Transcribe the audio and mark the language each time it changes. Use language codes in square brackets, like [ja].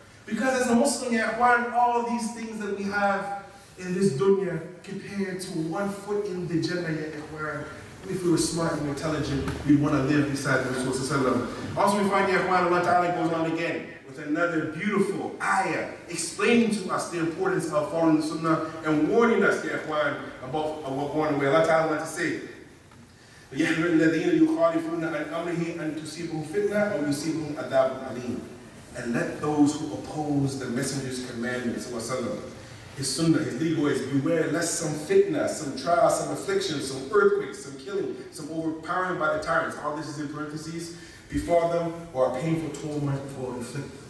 [en] Because as a Muslim, ya ikhwan, all these things that we have in this dunya compared to 1 foot in the Jannah, ya ikhwan. If we were smart and intelligent, we'd want to live beside the Rasul. Also, we find, ya ikhwan, Allah Ta'ala goes on again with another beautiful ayah explaining to us the importance of following the Sunnah and warning us, ya ikhwan, about what going away. Allah Ta'ala wants to say, [ar] يَحْذَرِ الَّذِينَ يُخَالِفُونَ عَنْ أَمْرِهِ أَنْ تُصِيبَهُمْ فِتْنَةٌ أَوْ يُصِيبَهُمْ عَذَابٌ أَلِيمٌ. [en] And let those who oppose the Messenger's commandments, his Sunnah, his legal ways, beware lest some fitna, some trial, some affliction, some earthquakes, some killing, some overpowering by the tyrants, all this is in parentheses, before them, or a painful torment for inflict.